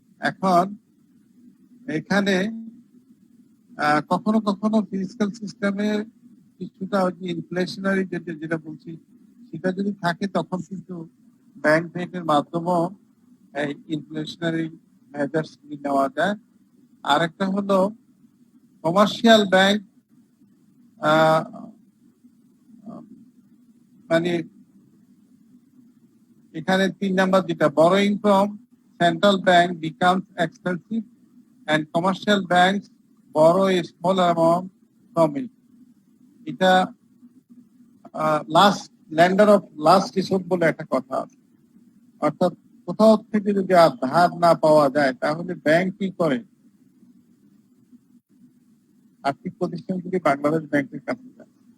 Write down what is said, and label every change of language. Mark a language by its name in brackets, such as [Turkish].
[Bangla] এখন এখানে কখনো কখনো ফিসক্যাল সিস্টেমে কিছুটা ইনফ্লেশনারি যেটা বলছি সেটা যদি থাকে তখন কিন্তু ব্যাংক রেটের মাধ্যমেও ইনফ্লেশনারি মেজার্স নেওয়া যায়। আরেকটা হলো কমার্শিয়াল ব্যাংক, মানে এখানে 3 নাম্বার যেটা [English] borrowing from central bank becomes expensive and commercial banks borrow a small amount from it. [Bangla] এটা last lander of last resort বলে একটা কথা আছে, অর্থাৎ কোথাও থেকে যদি আর ধার না পাওয়া যায় তাহলে ব্যাংক কি করে, আর্থিক প্রতিষ্ঠানগুলি বাংলাদেশ ব্যাংকের কাছে যায়।